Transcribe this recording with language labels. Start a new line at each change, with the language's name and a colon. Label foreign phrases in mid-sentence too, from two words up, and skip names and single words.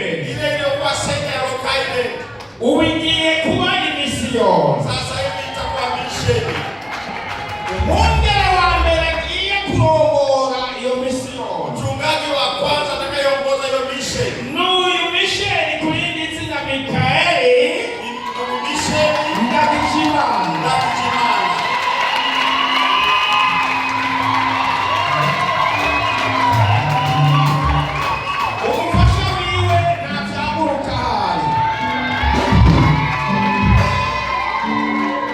Swahili: Ile iliyokuwa senta ya Rock Island.
Rundi: ubu igiye kuba imisiyoni.
Swahili: Sasa hivi itakuwa misheni.
Rundi: Umwungere wa mbere agiye kurongora iyo misiyoni.
Swahili: Mchungaji wa kwanza atakayeongoza hiyo misheni.
Rundi: N'uyu misheni ku rindi zina Mikaeli Ni misheni Ndagijimana. na Kujimana. Umufasha wiwe navyamuruka hari.